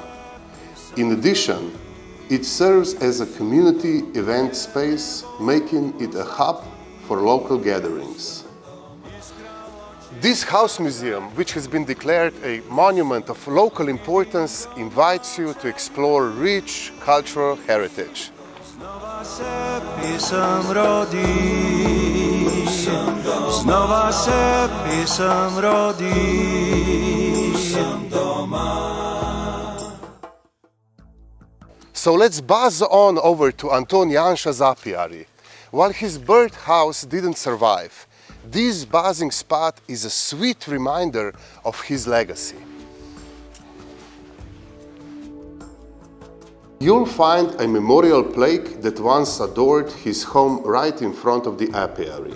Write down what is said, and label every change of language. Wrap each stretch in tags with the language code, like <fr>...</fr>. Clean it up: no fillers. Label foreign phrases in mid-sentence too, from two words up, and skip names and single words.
<en>In addition, it serves as a community event space, making it a hub for local gatherings. This house museum, which has been declared a monument of local importance, invites you to explore rich cultural heritage.</en> <sl>Znova se pisem rodi, znova se pisem rodi, sem doma.</sl> <en>So let's buzz on over to Anton Janša's apiary. While his birdhouse didn't survive, this buzzing spot is a sweet reminder of his legacy. You'll find a memorial plaque that once adored his home right in front of the apiary.</en>